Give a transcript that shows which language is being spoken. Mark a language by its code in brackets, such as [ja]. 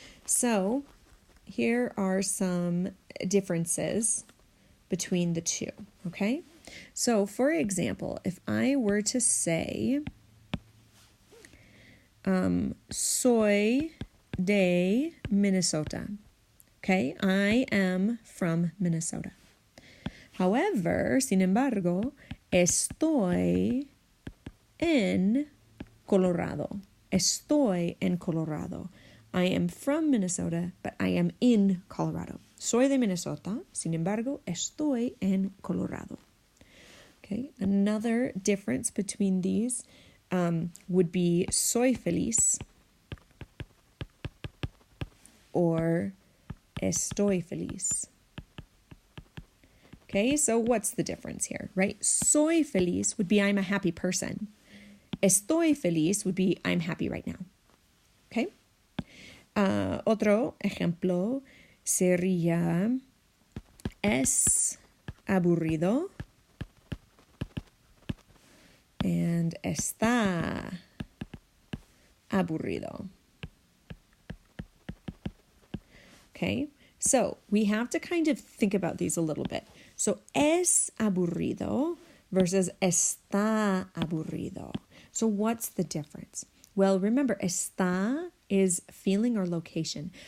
[en] So here are some differences between the two. Okay? So, for example, if I were to say, [es] soy de Minnesota. [en] Okay, I am from Minnesota. However, [es] sin embargo, estoy en Colorado. Estoy en Colorado. [en] I am from Minnesota, but I am in Colorado. [es] Soy de Minnesota, sin embargo, estoy en Colorado. [en] Okay, another difference between these would be soy feliz or estoy feliz. Okay, so what's the difference here, right? Soy feliz would be I'm a happy person. estoy feliz would be I'm happy right now. Okay? [es] Otro ejemplo sería es aburrido and está aburrido. [en] Okay, so we have to kind of think about these a little bit. So es aburrido versus está aburrido. So what's the difference? Well, remember, está is feeling or location.